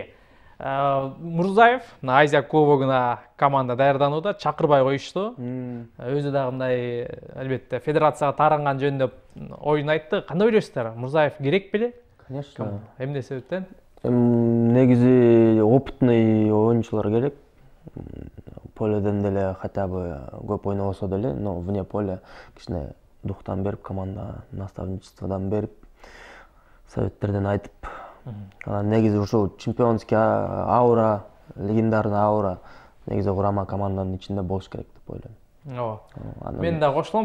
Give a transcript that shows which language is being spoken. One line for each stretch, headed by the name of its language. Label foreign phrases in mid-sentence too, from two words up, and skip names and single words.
Kyrgyz: Мурзаев Азия кубогуна команда даярданууда, чакырбай коюшту. Өзү да мындай, албетте, федерацияга таранган жөнүндө оюн айтты. Кандай ойлойсуздар? Мурзаев керек беле?
Russian: Конечно.
Kyrgyz: Эмне себептен? Негизи опытный оюнчулар керек. Поледен деле
Russian: хотя бы
Kyrgyz: көп ойнобосо деле,
Russian: но вне поля
Kyrgyz: кичине дуктан берип, команда наставничестводан берип, советтерден айтып, негизи ушул
Russian: чемпионский аура, легендарный аура
Kyrgyz: негизи курама команданын ичинде болуш керек деп ойлойм. Ооба. Мен да кошулам.